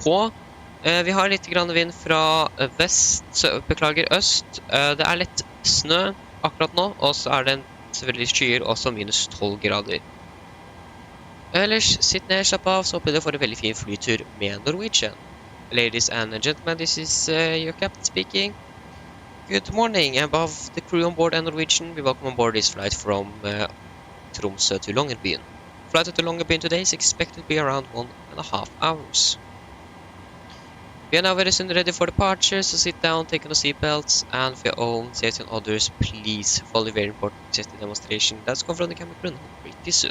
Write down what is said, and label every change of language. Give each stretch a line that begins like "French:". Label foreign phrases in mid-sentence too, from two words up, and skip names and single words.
Norwegian: Vi har litt grann vind fra vest, beklager øst. Det er litt snø akkurat nå, og så er det selvfølgelig skyer, også minus 12 grader. Ellers, sitt ned, slapp av, så håper jeg dere får en veldig fin flytur med Norwegian.
English: Ladies and gentlemen, this is your captain speaking. Good morning, above the crew on board and Norwegian, we welcome on board this flight from Tromsø to Longerbyen. Flight to Longerbyen today is expected to be around 1.5 hours. We are now very soon ready for departure, so sit down, take on the seatbelts, and for your own safety and others, please follow the very important safety demonstration that's come from the camera crew pretty soon.